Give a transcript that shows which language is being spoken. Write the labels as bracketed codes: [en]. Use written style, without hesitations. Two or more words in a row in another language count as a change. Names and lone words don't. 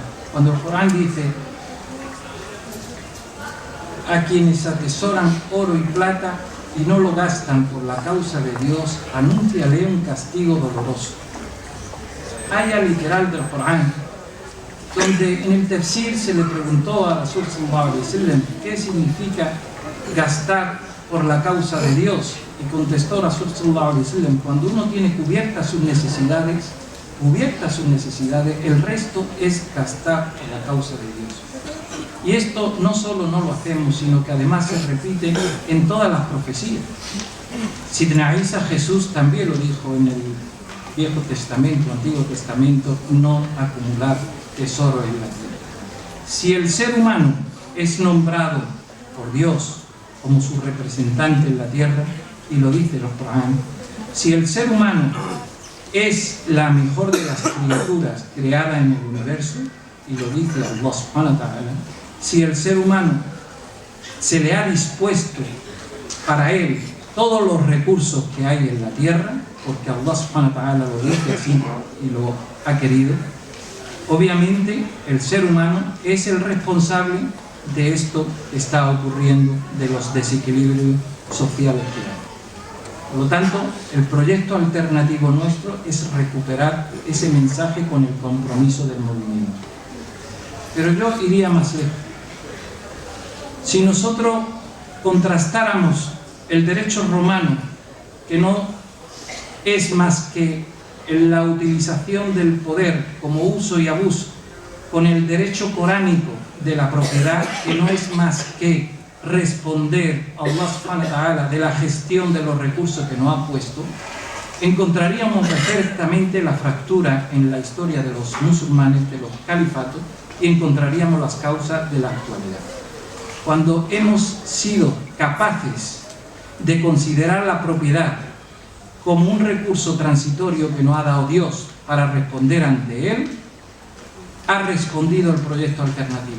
[es] Cuando el Corán dice: a quienes atesoran oro y plata y no lo gastan por la causa de Dios, anúnciale un castigo doloroso. Aya literal del Corán, donde en el tafsir se le preguntó a [ar] رسول صلى الله عليه وسلم [es] qué significa gastar por la causa de Dios, y contestó [ar] رسول صلى الله عليه وسلم: [es] cuando uno tiene cubiertas sus necesidades, el resto es gastar por la causa de Dios. Y esto no solo no lo hacemos, sino que además se repite en todas las profecías. Sidna Isa, Jesús, también lo dijo en el Viejo Testamento, Antiguo Testamento: no acumular tesoro en la tierra. Si el ser humano es nombrado por Dios como su representante en la tierra, y lo dice el Corán, si el ser humano es la mejor de las criaturas creadas en el universo, y lo dice [ar] الله سبحانه وتعالى, [es] si el ser humano se le ha dispuesto para él todos los recursos que hay en la tierra, porque [ar] الله سبحانه وتعالى [es] lo dice así y lo ha querido, obviamente el ser humano es el responsable de esto que está ocurriendo, de los desequilibrios sociales que hay. Por lo tanto, el proyecto alternativo nuestro es recuperar ese mensaje con el compromiso del movimiento. Pero yo iría más lejos. Si nosotros contrastáramos el derecho romano, que no es más que la utilización del poder como uso y abuso, con el derecho coránico de la propiedad, que no es más que responder a [ar] الله سبحانه وتعالى [es] de la gestión de los recursos que nos ha puesto, encontraríamos perfectamente la fractura en la historia de los musulmanes, de los califatos, y encontraríamos las causas de la actualidad. Cuando hemos sido capaces de considerar la propiedad como un recurso transitorio que nos ha dado Dios para responder ante Él, ha respondido el proyecto alternativo.